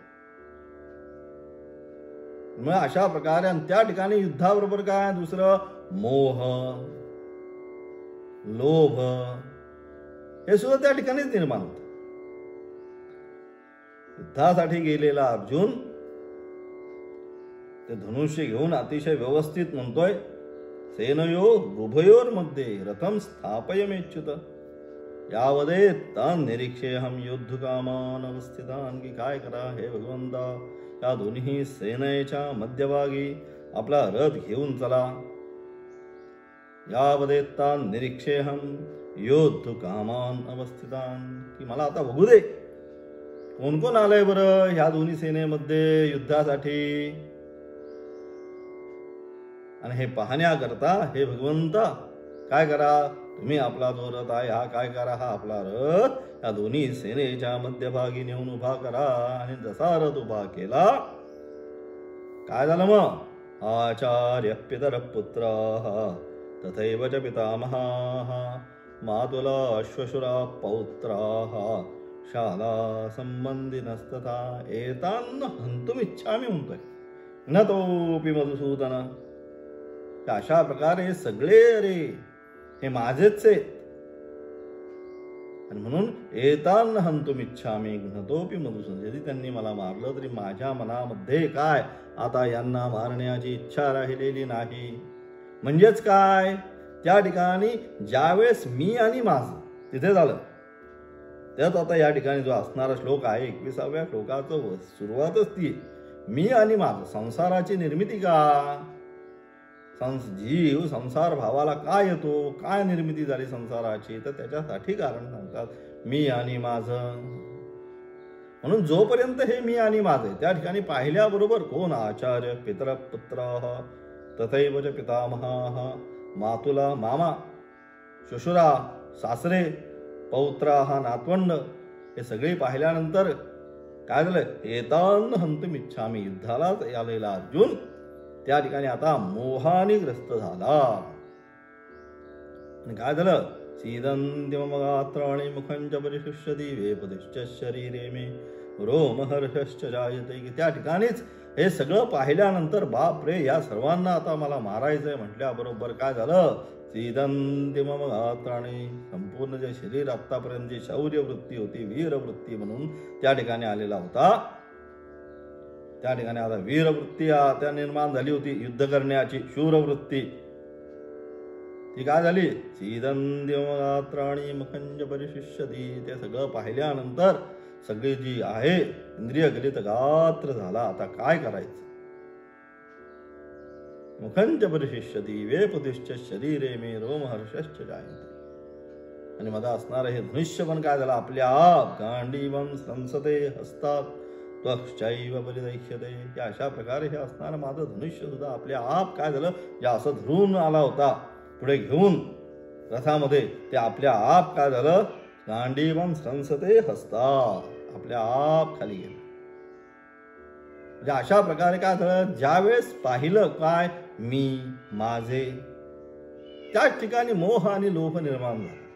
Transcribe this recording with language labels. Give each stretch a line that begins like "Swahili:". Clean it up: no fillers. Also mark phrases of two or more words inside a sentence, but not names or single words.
Marathi: मग अशा प्रकारे आणि त्या ठिकाणी युद्धाबरोबर काय दुसरं मोह, लोभ हे सुद्धा त्या ठिकाणीच निर्माण होत. युद्धासाठी गेलेला अर्जुन ते धनुष्य घेऊन अतिशय व्यवस्थित म्हणतोय,
Sanskrit: सेनयो उभयोर मध्ये रथम स्थापयमेच्युत यावदे तान निरीक्षेहम युद्धकामान अवस्थितान.
Marathi: की काय करा हे भगवंता, या दोन्ही सेनेच्या मध्यभागी आपला रथ घेऊन चला.
Sanskrit: यावदे तान निरीक्षेहम योद्धकामान अवस्थितान,
Marathi: की मला आता बघू दे कोण कोण आलंय बरं ह्या दोन्ही सेनेमध्ये युद्धासाठी. आणि हे पाहण्याकरता हे भगवंता काय करा, तुम्ही आपला जो रथ आहे हा काय करा, हा आपला रथ या दोन्ही सेनेच्या मध्यभागी नेऊन उभा करा. आणि जसा रथ उभा केला काय झालं मग?
Sanskrit: आचार्य पितर पुत्र तथैव च पितामहा मातुला श्वशुरा पौत्राः शाला संबंधिनस्तथा एतान हंतुमिच्छामि म्हणतोय न तोपि मधुसूदन.
Marathi: अशा प्रकारे सगळे अरे हे माझेच आहेत आणि म्हणून
Sanskrit: एतान हंतुमिच्छामि घ्नतोपि मधुसूदन.
Marathi: यदि त्यांनी मला मारलं तरी माझ्या मनामध्ये काय आता यांना मारण्याची इच्छा राहिलेली नाही. म्हणजेच काय त्या ठिकाणी ज्यावेळेस मी आणि माझं तिथे झालं त्यात आता या ठिकाणी जो असणारा श्लोक आहे 21व्या श्लोकाचं सुरुवातच ती मी आणि माझं. संसाराची निर्मिती का? जीव संसार भावाला काय येतो, काय निर्मिती झाली संसाराची, तर त्याच्यासाठी कारण सांगतात मी आणि माझं. म्हणून जोपर्यंत हे मी आणि माझं त्या ठिकाणी पाहिल्याबरोबर कोण?
Sanskrit: आचार्य पितर पुत्र तथैव च पितामहा मातुला
Marathi: मामा श्वशुरा सासरे पौत्रा हा नातवंड हे सगळे पाहिल्यानंतर काय झालं?
Sanskrit: एतान हंतुमिच्छामि.
Marathi: युद्धाला आलेला अर्जुन त्या ठिकाणी आता मोहाने ग्रस्त झाला. आणि काय झालं?
Sanskrit: सीदन्ति मम गात्राणि मुखंच परिशुष्यति वेपदिश्च शरीरे मे रोमहर्षश्च जायते.
Marathi: की त्या ठिकाणीच हे सगळं पाहिल्यानंतर बाप रे या सर्वांना आता मला मारायचंय म्हटल्याबरोबर काय झालं?
Sanskrit: सीदन्ति मम गात्राणि.
Marathi: संपूर्ण जे शरीर आतापर्यंत जी शौर्य वृत्ती होती, वीर वृत्ती म्हणून त्या ठिकाणी आलेला होता, त्या ठिकाणी आता वीरवृत्ती त्या निर्माण झाली होती. युद्ध करण्याची शूरवृत्ती ती काय झाली?
Sanskrit: सीदन्ति मम गात्राणि मुखंच परिशुष्यति.
Marathi: ते सगळं पाहिल्यानंतर सगळी जी आहे इंद्रिय गलित गात्र झाला. आता काय करायचं?
Sanskrit: मुखंच परिशिष्यति वेपदिश्च शरीरे मे रोमहर्षश्च जायते.
Marathi: आणि मध्ये असणारं हे धनुष्य पण काय झालं? आपल्या आप
Sanskrit: गांडीवं संसते हस्तात त्वक्षैव परिदह्यते.
Marathi: या अशा प्रकारे हे असणारं माझं धनुष्य सुद्धा आपल्या आप काय झालं? या असं धरून आला होता पुढे घेऊन रथामध्ये, ते आपल्या आप काय झालं?
Sanskrit: गांडीवं स्रंसते हस्ता,
Marathi: आपल्या आप खाली गेलं. म्हणजे अशा प्रकारे काय झालं, ज्यावेळेस पाहिलं काय मी माझे, त्याच ठिकाणी मोह आणि लोभ निर्माण झाला.